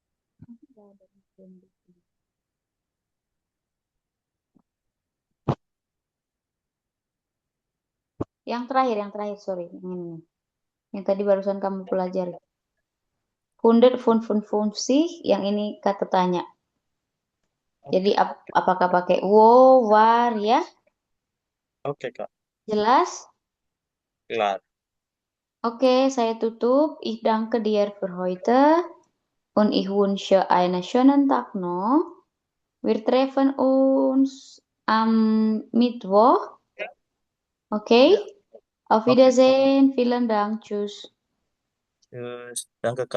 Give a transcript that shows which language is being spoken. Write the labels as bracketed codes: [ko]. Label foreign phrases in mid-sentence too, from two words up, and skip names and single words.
[id] Yang terakhir, sorry, yang ini. Yang tadi barusan kamu pelajari. Funded fungsi, yang ini kata tanya. Jadi Oke. apakah pakai wo, war, ya? Oke, Kak. Jelas? Kelar. Oke, saya tutup. [de] Ich danke dir für heute und ich wünsche einen schönen Tag noch. Wir treffen uns am Mittwoch. Okay? [id] Ya. [de] Auf [id] Oke. [de] Wiedersehen. Vielen Dank. Tschüss. [id] Terus, dan ke